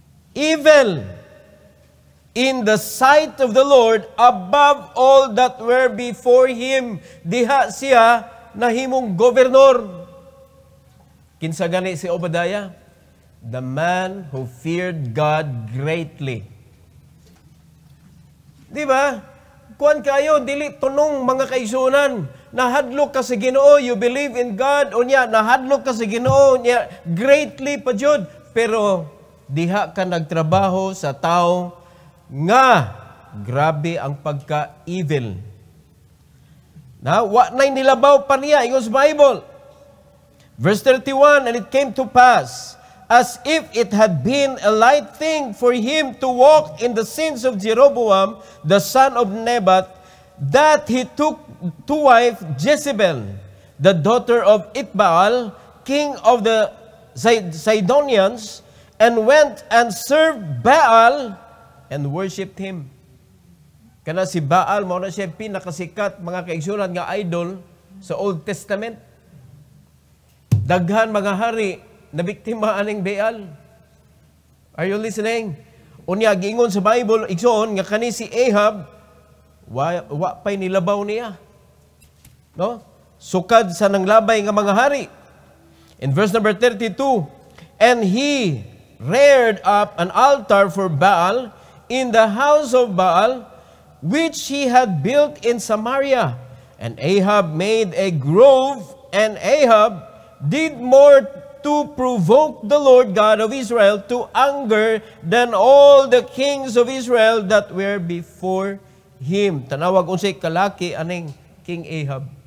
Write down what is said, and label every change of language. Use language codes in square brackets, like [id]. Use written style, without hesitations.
[en] "Evil in the sight of the Lord above all that were before him." [ceb] Diha siya nahimong gobernador. Kinsa gani si Obadiah? [en] The man who feared God greatly. [ceb] Di ba? Kuan kayo, dili tunong, mga kaisunan. Nahadlok ka sa Ginoo, [en] you believe in God, [ceb] o niya, nahadlok ka sa Ginoo, niya, greatly pa jud. Pero, diha ka nagtrabaho sa tao nga grabe ang pagka-evil. Na, wa na'y nilabaw pa niya, ingos Bible. [en] Verse 31, "And it came to pass, as if it had been a light thing for him to walk in the sins of Jeroboam, the son of Nebat, that he took to wife Jezebel, the daughter of Itbaal, king of the Sidonians, and went and served Baal and worshipped him." [ceb] Kana si Baal, mao na siya pinakasikat, mga kaigsunan, nga idol sa Old Testament. Daghan mga hari na biktima aning Baal. [en] Are you listening? [ceb] Unya giingon sa Bible, igsoon nga kani si Ahab, wa pay nilabaw niya. No? Sukad sa nanglabay nga mga hari. [en] In verse number 32, "And he reared up an altar for Baal in the house of Baal, which he had built in Samaria. And Ahab made a grove, and Ahab did more to provoke the Lord God of Israel to anger than all the kings of Israel that were before him." [ceb] Tanawag unsay kalaki aning King Ahab.